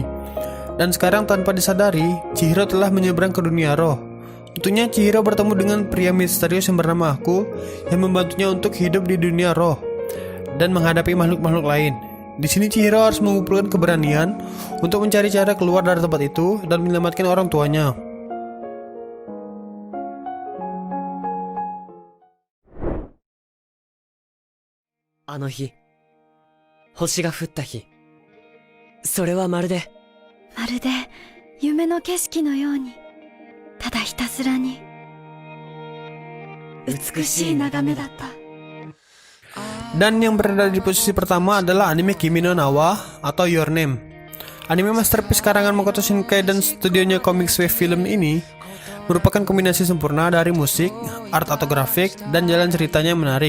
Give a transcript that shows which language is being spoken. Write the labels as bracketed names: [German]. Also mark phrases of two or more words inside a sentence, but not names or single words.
[Indonesian] Dan sekarang tanpa disadari, Chihiro telah menyeberang ke dunia roh. Tentunya Chihiro bertemu dengan pria misterius yang bernama Aku yang membantunya untuk hidup di dunia roh dan menghadapi makhluk-makhluk lain. Di sini Chihiro harus mengumpulkan keberanian untuk mencari cara keluar dari tempat itu dan menyelamatkan orang tuanya. [Japanese] Ano日、星が降った日。それはまるで夢の景色のように、ただひたすらに美しい眺めだった。 [Indonesian] Dan yang berada di posisi pertama adalah anime Kimi no Na wa atau Your Name. Anime masterpiece karangan Makoto Shinkai dan studionya Comics Wave Film ini merupakan kombinasi sempurna dari musik, art atau grafik, dan jalan ceritanya yang menarik.